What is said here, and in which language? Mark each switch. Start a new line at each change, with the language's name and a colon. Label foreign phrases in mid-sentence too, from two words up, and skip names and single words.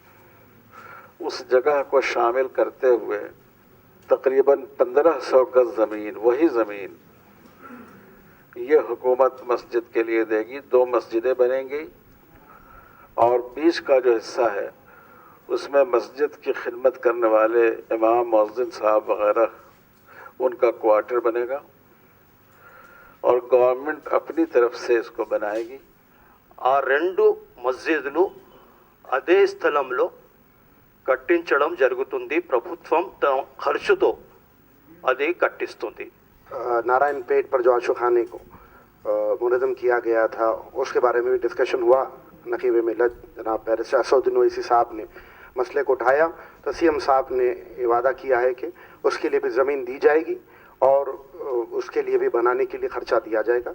Urdu: اس جگہ کو شامل کرتے ہوئے تقریباً 1500 گز زمین، وہی زمین یہ حکومت مسجد کے لیے دے گی، دو مسجدیں بنیں گی، اور بیچ کا جو حصہ ہے اس میں مسجد کی خدمت کرنے والے امام، مؤذن صاحب وغیرہ ان کا کوارٹر بنے گا، اور گورنمنٹ اپنی طرف سے اس کو بنائے گی۔
Telugu: ఆ రెండు మస్జిద్లు అదే స్థలంలో కట్టించడం జరుగుతుంది। ప్రభుత్వం ఖర్చుతో అది కట్టిస్తుంది।
Urdu: نارائن پیٹ پر جو عاشقانے کو منظم کیا گیا تھا اس کے بارے میں بھی ڈسکشن ہوا۔ نقیب ملت جناب بیرسٹر اسد الدین اویسی صاحب نے مسئلے کو اٹھایا تو CM صاحب نے یہ وعدہ کیا ہے کہ اس کے لیے بھی زمین دی جائے گی اور اس کے لیے بھی بنانے کے لیے خرچہ دیا جائے گا۔